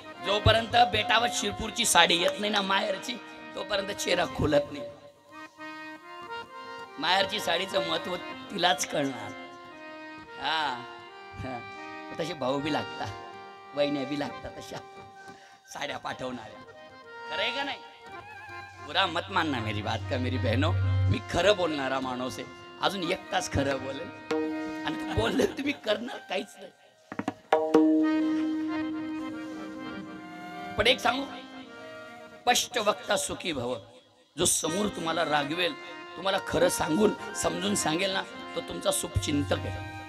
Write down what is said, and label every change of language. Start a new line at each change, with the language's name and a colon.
Marathi: जोपर्यंत बेटावर शिरपूरची साडी येत नाही ना माहेरची, तोपर्यंत चेहरा खुलत नाही. माहेरची साडीचं महत्व तिलाच कळणार. हा, तसे भाऊ बी लागतात, बहिण्या बी लागतात, तशा साड्या पाठवणाऱ्या. खरंय का नाही?
Hindi: बुरा मत मानना मेरी बात का मेरी बहनों.
Marathi: मी खरं बोलणारा माणूस आहे. अजून 1 तास खरं बोलेल आणि बोलले तुम्ही करणार काहीच नाही. पण एक सांगू, स्पष्ट वक्ता सुखी भव. जो समोर तुम्हाला रागवेल, तुम्हाला खरं सांगून समजून सांगेल ना, तो तुमचा शुभचिंतक आहे.